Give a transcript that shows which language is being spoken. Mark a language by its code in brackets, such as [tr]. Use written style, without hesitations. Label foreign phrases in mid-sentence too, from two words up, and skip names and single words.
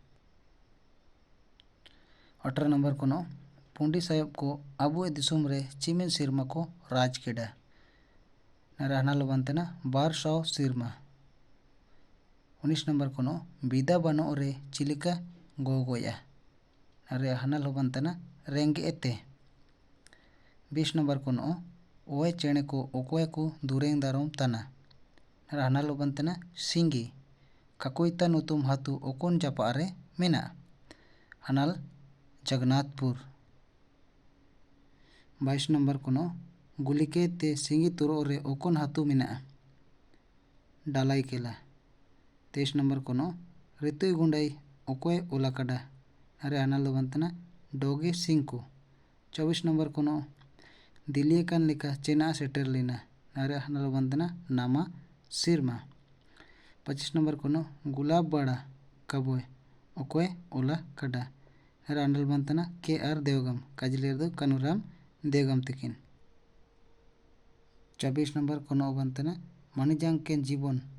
[hoc] 18 नंबर कोनो पुंडी साहेब को अबुए दिसुम रे चिमिन सिरमा को राज केडा नरे हनाल बनतना 1200 सिरमा 19 नंबर कोनो बिदा बनो रे चिलिका गोगोया नरे हनाल बनतना रेंगे एते 20 नंबर कोनो ओए चेणे को ओकोय को दुरेंग दारोम तना नरे हनाल बनतना सिंगी काकोइता नुतुम हाथू ओकोन जापारे मेना हनाल जगन्नाथपुर 22 नंबर कोनो गुलिके ते सिंगी तुरो रे ओकोन हाथू मेना डालाई केला 23 नंबर कोनो ऋतुई गुंडाई ओकोय ओलाकाडा अरे हनाल बनतना डोगे सिंकू 24 नंबर कोनो दिल्ली कान लिका चेना सेटर लेना अरे हनाल बनतना नामा सिरमा 25 नंबर कोनो गुलाब बाड़ा कबोय ओकोय ओला काडा अरे हनाल बनतना के आर देवगम काजलेर दो कानुराम देवगम तकिन 24 नंबर कोनो बनतना मणिजांग के जीवन